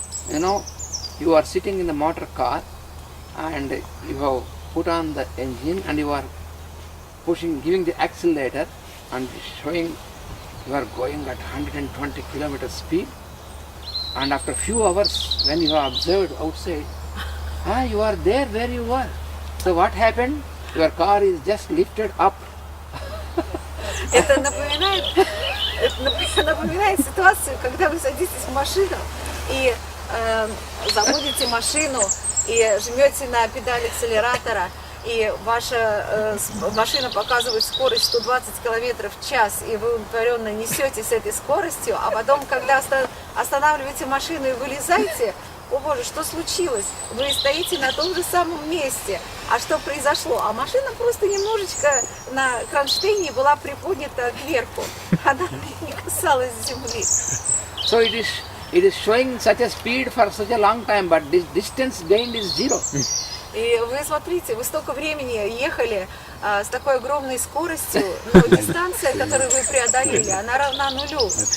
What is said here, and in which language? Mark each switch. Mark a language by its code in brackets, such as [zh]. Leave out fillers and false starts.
[en] You know, you are sitting in the motor car and you have put on the engine and you are pushing, giving the accelerator and showing you are going at 120 km speed, and after a few hours when you have observed outside, you are there where you were. So what happened? Your car is just lifted up. [ru] Это напоминает ситуацию, когда вы садитесь в машину и заводите машину и жмете на педаль акселератора, и ваша машина показывает скорость 120 км в час, и вы удовлетворенно несете с этой скоростью, а потом, когда останавливаете машину и вылезаете, о боже, что случилось? Вы стоите на том же самом месте. А что произошло? А машина просто немножечко на кронштейне была приподнята кверху. Она не касалась земли. [en] So it is showing such a speed for such a long time, but this distance gained is zero. [ru] И вы смотрите, вы столько времени ехали с такой огромной скоростью, но дистанция, которую вы преодолели, она равна нулю.